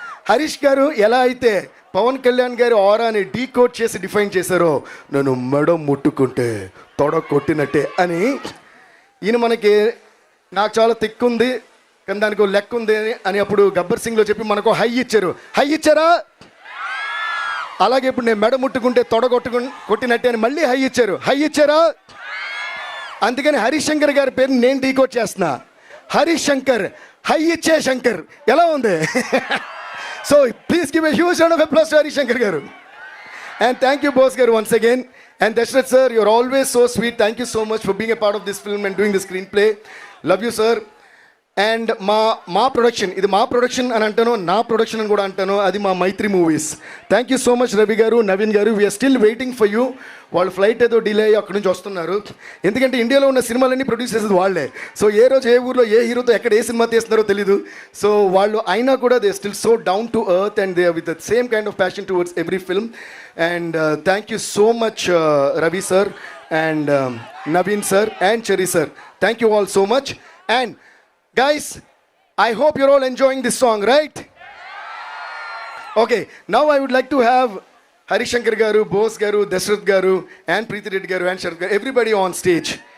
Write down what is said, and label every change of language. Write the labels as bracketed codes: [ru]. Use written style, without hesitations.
[te] హరీష్ గారు ఎలా అయితే పవన్ కళ్యాణ్ గారి ఆరాని డీకోడ్ చేసి డిఫైన్ చేశారో, నన్ను మెడ ముట్టుకుంటే తొడ కొట్టినట్టే అని ఈయన మనకి నాకు చాలా తిక్కుంది కానీ దానికి లెక్క ఉంది అని అప్పుడు గబ్బర్ సింగ్లో చెప్పి మనకు హై ఇచ్చారా. అలాగే ఇప్పుడు నేను మెడ ముట్టుకుంటే తొడ కొట్టినట్టే అని మళ్ళీ హై ఇచ్చారా. అందుకని హరీష్ శంకర్ గారి పేరు నేను డీకోడ్ చేస్తున్నా. హరీష్ శంకర్, హై ఇచ్చే శంకర్. ఎలా ఉంది? [en] So please give a huge round of applause to Harish Shankar garu. And thank you boss garu once again. And Dashrath sir, you're always so sweet. Thank you so much for being a part of this film and doing the screenplay. Love you sir. [te] And మా production, ఇది మా production అని అంటాను, నా production అని కూడా అంటాను, అది మా మైత్రి movies. [en] Thank you so much Ravi garu, Naveen garu. We are still waiting for you. [te] వాళ్ళు ఫ్లైట్ ఏదో డిలే అయ్యి అక్కడి నుంచి వస్తున్నారు. ఎందుకంటే ఇండియాలో ఉన్న సినిమాలన్నీ ప్రొడ్యూస్ చేసేది వాళ్ళే. సో ఏ రోజు ఏ ఊర్లో ఏ హీరోతో ఎక్కడ ఏ సినిమా తీస్తున్నారో తెలీదు. [en] so [te] వాళ్ళు అయినా కూడా [en] They still so down to earth and they with the same kind of passion towards every film. And thank you so much Ravi sir and Naveen sir and Cherry sir. Thank you all so much. And guys, I hope you're all enjoying this song, right? Okay, now I would like to have Harish Shankar garu, Bose garu, Dashrath garu and Preeti Reddy garu and Sharath garu, everybody on stage.